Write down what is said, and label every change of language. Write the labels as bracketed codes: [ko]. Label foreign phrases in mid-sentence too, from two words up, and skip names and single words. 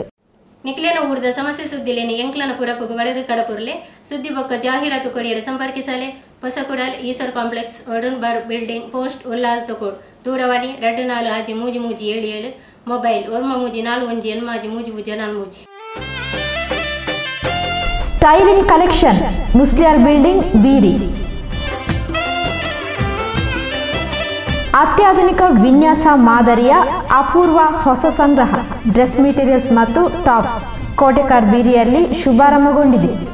[tcy] ನಿಕ್ಲೇನ ಊರ್ದ ಸಮಸ್ಯೆ ಸುದ್ದಿಲೇನಿ ಎಂಕ್ಲನ ಪುರಪುಗು ವರೆದು ಕಡಪುರ್ಲೆ ಸುದ್ದಿ ಬೊಕ್ಕ ಜಾಹೀರಾತು ಕೊರಿಯರ ಸಂಪರ್ಕಿಸಲೆ ಹೊಸಕುಡಲ್ ಈಶ್ವರ್ ಕಾಂಪ್ಲೆಕ್ಸ್ ವರುಣ್ ಬಾರ್ ಬಿಲ್ಡಿಂಗ್ ಪೋಸ್ಟ್ ಉಲ್ಲಾಲ್ ತೊಕೋಡ್ ದೂರವಾಣಿ 24 ಆಜಿ ಮೂಜಿ ಮೂಜಿ 77 ಮೊಬೈಲ್ 94 ಎನ್ಮಾಜಿ ಮೂಜಿ ಮೂಜಿ 4 ಸ್ಟೈಲಿಂಗ್ ಕಲೆಕ್ಷನ್ ಮುಸ್ಲಿಯಾರ್ ಬಿಲ್ಡಿಂಗ್ ಬೀರಿ. [kn] ಅತ್ಯಾಧುನಿಕ ವಿನ್ಯಾಸ ಮಾದರಿಯ ಅಪೂರ್ವ ಹೊಸ ಸಂಗ್ರಹ [en] dress materials [kn] ಮತ್ತು ಟಾಪ್ಸ್ ಕೋಟೆಕಾರ್ ಬೀರಿಯಲ್ಲಿ ಶುಭಾರಂಭಗೊಂಡಿದೆ.